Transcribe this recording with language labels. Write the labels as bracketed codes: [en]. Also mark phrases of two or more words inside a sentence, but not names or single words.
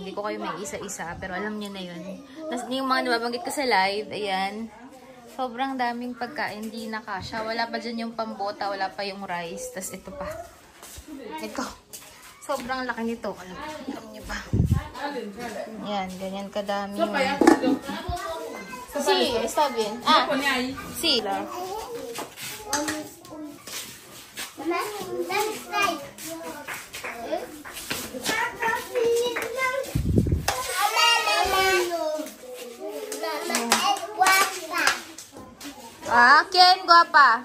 [tl] Hindi ko kayo may isa-isa, pero alam niyo na yun. Yung mga nababanggit ko sa live, ayan. Sobrang daming pagkain, hindi na kasha. Wala pa dyan yung pambota, wala pa yung rice. Tapos ito pa. Ito. Sobrang laki nito. Alam niyo ba? Ayan, ganyan kadami. [es] Sí, está bien. Ah, sí. Ah, ¿quién guapa?